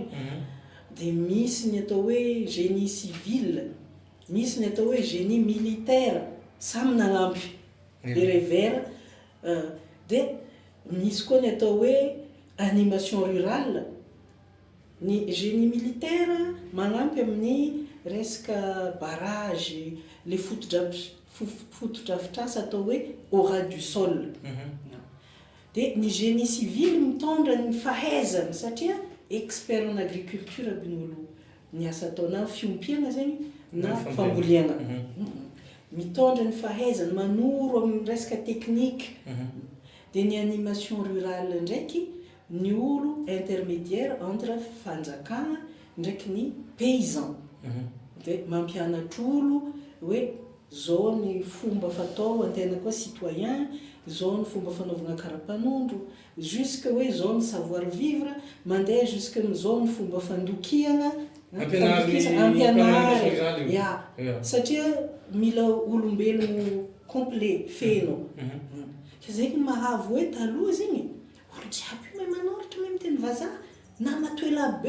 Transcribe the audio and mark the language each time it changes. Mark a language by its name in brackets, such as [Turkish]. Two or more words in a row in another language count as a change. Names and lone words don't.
[Malagasy] Dia misy ny atao hoe [French] génie civil, [Malagasy] misy ny atao hoe [French] génie militaire, [Malagasy] samy nagnampy [French] le revers. [Malagasy] Dia misy koa ny atao hoe [French] animation rurale. [Malagasy] Ny [French] génie militaire [Malagasy] magnampy amin'ny resaka barrage, le fotodrafitrasa atao hoe [French] au ras du sol. [Malagasy] Dia ny [French] génie civil [Malagasy] mitondra ny fahaizana satria [French] expert en agriculture [Malagasy] aby ny olo niasa atao na fiompiana zegny na famboliana. Mitondra ny fahaizana, manoro amin'ny resaka technique. Dia ny [French] animation rurale [Malagasy] ndraiky ny olo [French] intermédiaire entre [Malagasy] fanjakana ndraiky ny paysan. Dia mampianatra olo hoe zao ny fomba fatao antena koa citoyen, zao ny fomba fanaovana karapanondro, jusque hoe zao ny [French] savoir vivre, [Malagasy] mandeha jusque zao ny fomba fandokiana, ampianary. Satria mila olombelogno complet feno. Zegny mahavo hoe taloha zegny olo jiaby mahay manoratra, mahay miteny vazaha na matoela-be.